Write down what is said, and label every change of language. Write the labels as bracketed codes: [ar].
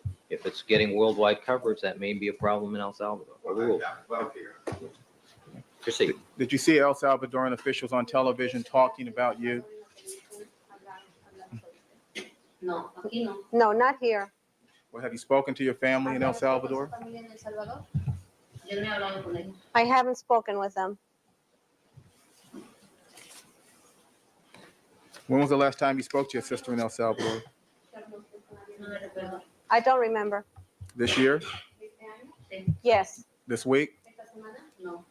[en] If it's getting worldwide coverage, that may be a problem in El Salvador. Overruled. Proceed. Did you see El Salvadoran officials on television talking about you? [es] No, aquí no. [en] No, not here. Well, have you spoken to your family in El Salvador? [es] Yo no he hablado con ellos. [en] I haven't spoken with them. When was the last time you spoke to your sister in El Salvador? [es] No me recuerdo. [en] I don't remember. This year? Yes. This week? No,